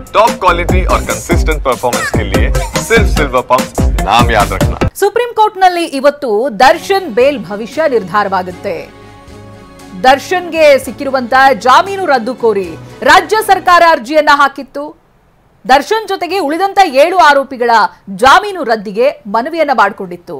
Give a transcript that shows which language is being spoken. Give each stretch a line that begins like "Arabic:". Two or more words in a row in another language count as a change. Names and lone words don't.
English: top quality
Hindi: और
English: consistent performance
Hindi: के लिए सिर्फ सिल्वर पंप नाम याद रखना।
Kannada: ಸುಪ್ರೀಂ ಕೋರ್ಟ್ನಲ್ಲಿ ಇವತ್ತು ದರ್ಶನ್ ಬೇಲ್ ಭವಿಷ್ಯ ನಿರ್ಧಾರವಾಗುತ್ತೆ. ದರ್ಶನ್ಗೆ ಸಿಕ್ಕಿರುವಂತಹ ಜಾಮೀನು ರದ್ದು ಕೋರಿ ರಾಜ್ಯ ಸರ್ಕಾರ ಅರ್ಜಿಯನ್ನ ಹಾಕಿತ್ತು. ದರ್ಶನ್ ಜೊತೆಗೆ ಉಳಿದಂತ 7 ಆರೋಪಿಗಳ ಜಾಮೀನು ರದ್ದಿಗೆ ಮನವಿಯನ್ನ ಮಾಡಿಕೊಂಡಿತ್ತು.